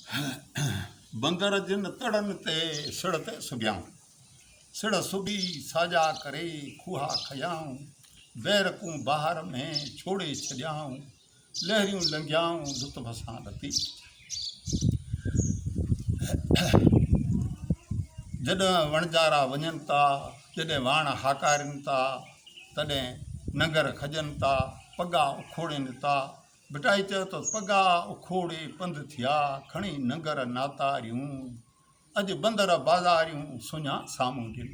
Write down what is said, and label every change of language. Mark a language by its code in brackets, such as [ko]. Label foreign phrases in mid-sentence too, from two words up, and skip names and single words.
[sd] बंदर जिन तड़न ते सिड़ ते सुबियाऊं सिड़ सुबी साजा करे खूहा खयाऊं बैर को बाहर में छोड़े छॾियाऊं लहरियूं लंघियाऊं लुत्फ़ सां लती जॾहिं वणजारा वञनि था जॾहिं वाण हाकारिनि था तॾहिं नंगर खजनि था पगा उखोड़नि था बिटाई चयो त पगा उखोड़े पंधु थिया खणी नंगर नातारियूं अॼु बंदर बाज़ारियूं सुञा साम्हूं ॾिनी।